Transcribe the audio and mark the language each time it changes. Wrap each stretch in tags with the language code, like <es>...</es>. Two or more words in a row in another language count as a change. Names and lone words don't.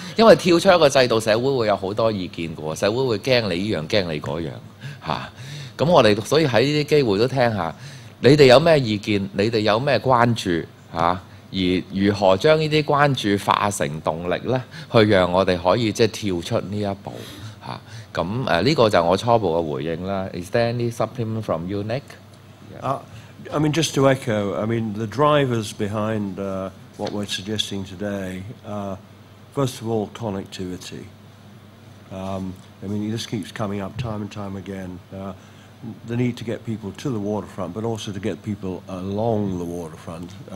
<yue>因為跳出一個制度，社會會有好多意見嘅喎，社會會驚你呢樣驚你嗰樣咁我哋所以喺呢啲機會都聽下。你哋有咩意見？你哋有咩關注而如何將呢啲關注化成動力呢？去讓我哋可以即係跳出呢一步咁呢個就我初步嘅回應啦。</yue> <en>Is there any supplement from you, Nick? I mean, just to echo, I mean, the drivers behind what we're suggesting today are, first of all, connectivity. I mean, this keeps coming up time and time again. The need to get people to the waterfront, but also to get people along the waterfront.</en>